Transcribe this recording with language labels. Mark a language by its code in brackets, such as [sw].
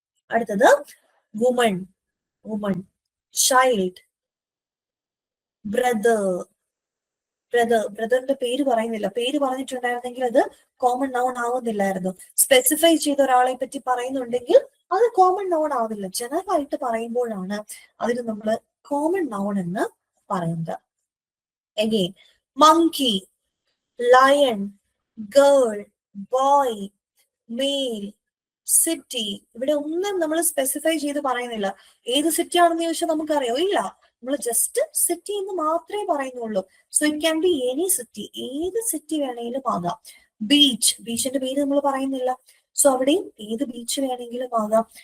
[ml] അടുത്തത് woman, child, ബ്രദറിന്റെ പേര് പറയുന്നില്ല. പേര് പറഞ്ഞിട്ടുണ്ടായിരുന്നെങ്കിൽ അത് കോമൺ നൗൺ ആവുന്നില്ലായിരുന്നു. സ്പെസിഫൈ ചെയ്ത ഒരാളെ പറ്റി പറയുന്നുണ്ടെങ്കിൽ അത് കോമൺ നൗൺ ആവില്ല. ജനറൽ ആയിട്ട് പറയുമ്പോഴാണ് അതിന് നമ്മൾ കോമൺ നൗൺ എന്ന് പറയുന്നത്. [en] Again monkey, lion, girl, boy, male, city. [ml] ഇവിടെ ഒന്നും നമ്മൾ സ്പെസിഫൈ ചെയ്ത് പറയുന്നില്ല. ഏത് സിറ്റി ആണെന്ന് ചോദിച്ചാൽ നമുക്കറിയോ? ഇല്ല, നമ്മൾ ജസ്റ്റ് സിറ്റി എന്ന് മാത്രമേ പറയുന്നുള്ളൂ. [en] so it can be any city, [ml] ഏത് സിറ്റി വേണമെങ്കിലും ആകാം. ബീച്ചിന്റെ പേര് നമ്മൾ പറയുന്നില്ല. സോ അവിടെയും ഏത് ബീച്ച് വേണമെങ്കിലും ആകാം.